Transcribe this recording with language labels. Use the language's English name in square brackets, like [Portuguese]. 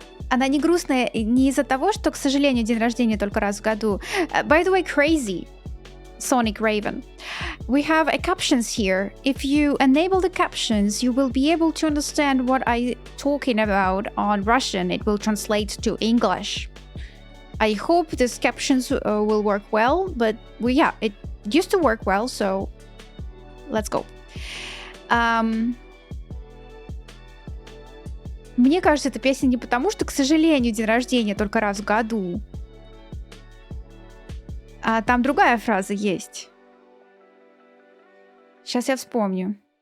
[Russian] Она не грустная не из-за того, что, к сожалению, день рождения только раз в году. [English] By the way, crazy. Sonic Raven. We have captions here. If you enable the captions, you will be able to understand what I'm talking about on Russian. It will translate to English. I hope these captions will work well, but it used to work well, so let's go. [Russian] Мне кажется, эта песня не потому, что, к сожалению, день рождения только раз в году. А там другая фраза есть. Сейчас я вспомню.